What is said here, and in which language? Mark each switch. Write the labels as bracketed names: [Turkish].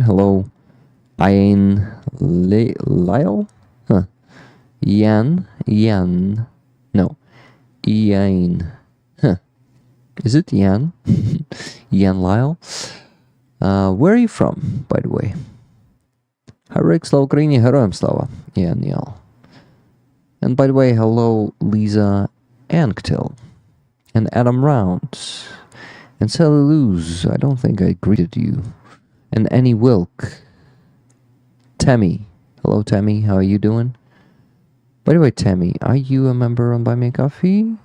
[English] Hello, Ian Lyle? Huh. Ian. No. Ian. Huh. Is it Ian? Ian Lyle? Where are you from, by the way? Hi [Ukrainian] Rick, слава Україні, героям слава. [English] Ian Yal. And by the way, hello Lisa Anktil. And Adam Rounds. And Sally Luz, I don't think I greeted you. And Annie Wilk. Tammy. Hello Tammy, how are you doing? By the way, Tammy, are you a member on Buy Me a Coffee?